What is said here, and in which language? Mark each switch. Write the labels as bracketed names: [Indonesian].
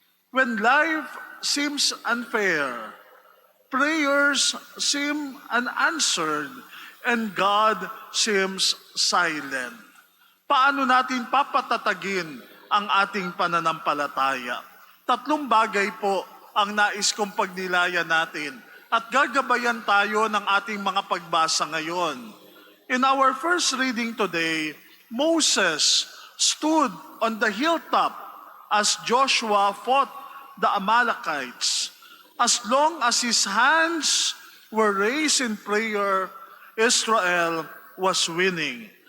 [English] When life seems unfair, prayers seem unanswered, and God seems silent. [Filipino] Paano natin papatatagin ang ating pananampalataya? Tatlong bagay po ang nais kong pagnilayan natin at gagabayan tayo ng ating mga pagbasa ngayon. [English] In our first reading today, Moses stood on the hilltop as Joshua fought the Amalekites. As long as his hands were raised in prayer, Israel was winning.